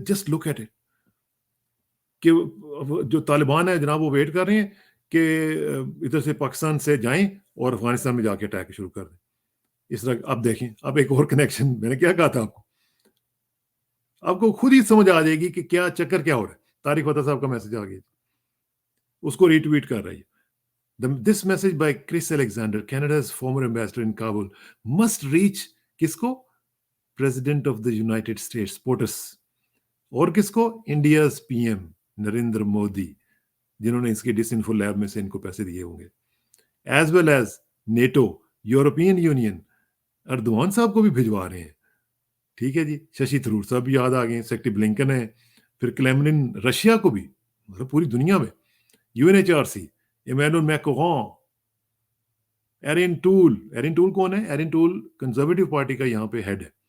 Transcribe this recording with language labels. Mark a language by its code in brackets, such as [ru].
[en] just look at it [ur] کہ جو طالبان ہے جناب وہ ویٹ کر رہے ہیں کہ ادھر سے پاکستان سے جائیں اور افغانستان میں جا کے اٹیک شروع کر دیں. اس طرح اب دیکھیں اب ایک اور کنیکشن میں نے کیا کہا تھا آپ کو خود ہی سمجھ آ جائے گی کہ کیا چکر کیا ہو رہا ہے. طارق فتح صاحب کا میسج آ گیا اس کو ری ٹویٹ کر رہی ہے. [en] This message by Chris Alexander, Canada's former ambassador in Kabul, must reach [ur] کس کو؟ [en] President of the United States, POTUS. [ur] اور کس کو؟ India's P M Narendra Modi جنہوں نے اس کی ڈس انفو لیب میں سے ان کو پیسے دیے ہوں گے. [en] as well as [ur] NATO, European union, Erdogan صاحب کو بھی بھجوا رہے ہیں. ٹھیک ہے جی, ششی تھرور صاحب بھی یاد آ گئے, سیکٹری بلنکن ہے, پھر کلیملن رشیا کو بھی, مطلب پوری دنیا میں, UNHRC, ایمینول میکرون, ایرن ٹول کون ہے؟ ایرن ٹول کنزرویٹو پارٹی کا یہاں پہ ہیڈ ہے.